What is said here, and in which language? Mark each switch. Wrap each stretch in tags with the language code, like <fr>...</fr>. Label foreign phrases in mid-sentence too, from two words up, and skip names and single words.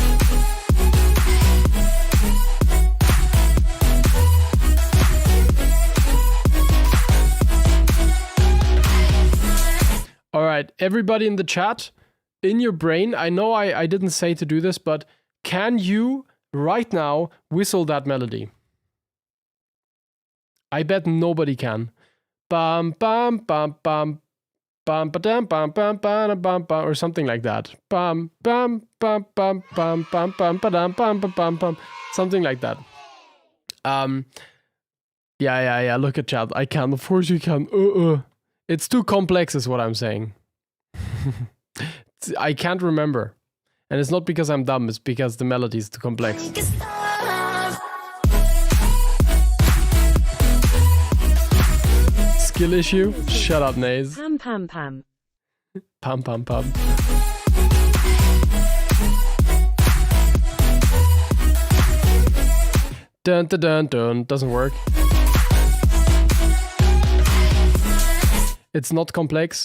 <en>Alright, everybody in the chat, in your brain, I know I didn't say to do this, but can you right now whistle that melody? I bet nobody can. Bam bam bam bam bam ba-dam bam bam bam bam bam or something like that. Bam bam bam bam bam bam bam ba-dam bam bam bam bam, something like that. Yeah. Look at chat. I can. Of course you can. It's too complex, is what I'm saying. I can't remember, and it's not because I'm dumb. It's because the melody is too complex. We can start. Skill issue? Shut up, Naze. Pam pam pam. Pam pam pam. Dun dun dun dun. Doesn't work. It's not complex.</en>